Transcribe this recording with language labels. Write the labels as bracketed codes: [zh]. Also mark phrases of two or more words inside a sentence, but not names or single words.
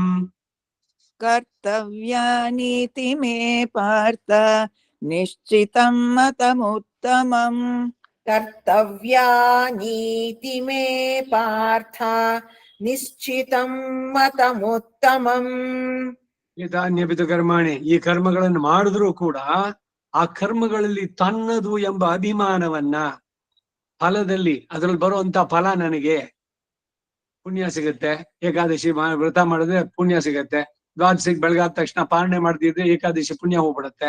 [sa] ಕರ್ತವ್ಯಾನೀತಿ ಮೇ ಪಾರ್ಥ ನಿಶ್ಚಿತಂ ಮತಮುತ್ತಮಂ ಕರ್ತವ್ಯಾನೀತಿ ಮೇ ಪಾರ್ಥ ನಿಶ್ಚಿತಂ ಮತಮುತ್ತಮಂ. ಏತಾನ್ಯಪಿತು ಕರ್ಮಾಣಿ, [kn] ಈ ಕರ್ಮಗಳನ್ನು ಮಾಡಿದ್ರೂ ಕೂಡ ಆ ಕರ್ಮಗಳಲ್ಲಿ ತನ್ನದು ಎಂಬ ಅಭಿಮಾನವನ್ನ, ಫಲದಲ್ಲಿ ಅದ್ರಲ್ಲಿ ಬರುವಂತ ಫಲ ನನಗೆ ಪುಣ್ಯ ಸಿಗುತ್ತೆ, ಏಕಾದಶಿ ವ್ರತ ಮಾಡಿದ್ರೆ ಪುಣ್ಯ ಸಿಗತ್ತೆ, ದ್ವಾದಶಿಗೆ ಬೆಳಗಾದ ತಕ್ಷಣ ಪಾರಣೆ ಮಾಡ್ತಿದ್ರೆ ಏಕಾದಶಿ ಪುಣ್ಯ ಹೋಗ್ಬಿಡತ್ತೆ.